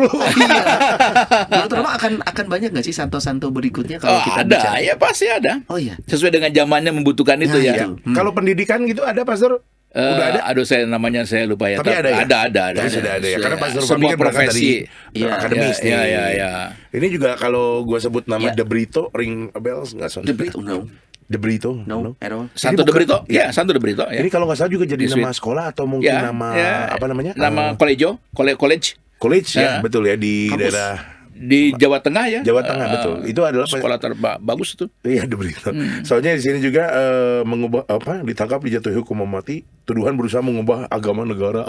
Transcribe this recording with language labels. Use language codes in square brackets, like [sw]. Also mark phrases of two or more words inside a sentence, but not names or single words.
[id] Menurut Roma akan banyak nggak sih santo-santo berikutnya kalau kita ada, bicara? ya pasti ada. Oh iya. Sesuai dengan zamannya membutuhkan itu ya. Itu. Kalau pendidikan gitu ada Pastor? Udah ada? Aduh saya lupa ya. Tapi ada ya? Ada. Sudah ada ya. Karena Pastor Fabi semua kan berangkat profesi dari akademis nih. Iya. Ini juga kalau gua sebut nama De Brito, [en] ring a bells [id] nggak son? [en] The Brito, no. De Brito, No, at all. [id] Santo De Brito? Ya, Santo De Brito. Ya. Ini kalau nggak salah juga jadi Yesuit. nama sekolah atau mungkin nama apa namanya? Nama college College ya, betul ya di Kampus. daerah di Jawa Tengah ya. Jawa Tengah betul. Itu adalah sekolah terbagus itu. Iya, De Brito. Soalnya di sini juga mengubah ditangkap dijatuhi hukuman mati, tuduhan berusaha mengubah agama negara.